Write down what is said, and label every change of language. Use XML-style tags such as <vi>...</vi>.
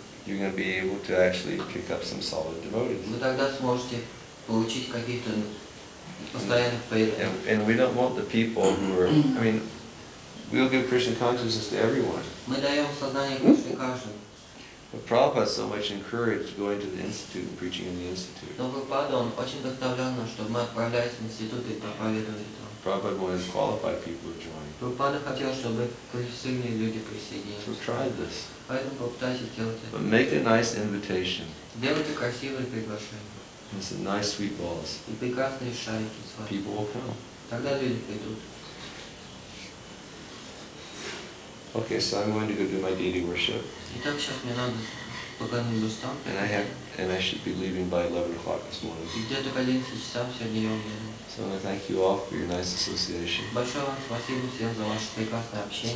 <en>you're going to be able to actually pick up some solid devotees.</en> <ru>вы тогда сможете получить каких-то постоянных преданных.</ru> <en>And we don't want the people who are, I mean, we'll give Krishna consciousness to everyone.</en> <ru>Мы даем сознание Кришны каждому.</ru> <en>But Prabhupada so much encouraged going to the institute and preaching in the institute.</en> <ru>Но Прабхупада, он очень вдохновлял нас, чтобы мы отправлялись в институт и проповедовали там.</ru> <en>Prabhupada wanted qualified people to join.</en> <ru>Прабхупада хотел, чтобы квалифицированные люди</ru> <en>So</en> <ru>присоединились.</ru> <en>try this.</en> <ru>Поэтому попытайтесь сделать это.</ru> <en>But make a nice invitation.</en> <ru>Делайте красивые приглашения.</ru> <en>And some nice sweet balls.</en> <ru>И прекрасные шарики сладкие.</ru> <en>People will come.</en> <ru>Тогда люди придут.</ru> <en>Okay, so I'm going to go do my deity worship.</en> <ru>Итак, сейчас мне надо поклонить божествам.</ru> <en>And I should be leaving by 11 o'clock this morning.</en> <ru>И где-то к 11 часам сегодня я уеду.</ru> <en>So I want to thank you all for your nice association.</en> <ru>Большое вам спасибо всем за ваше прекрасное общение.</ru>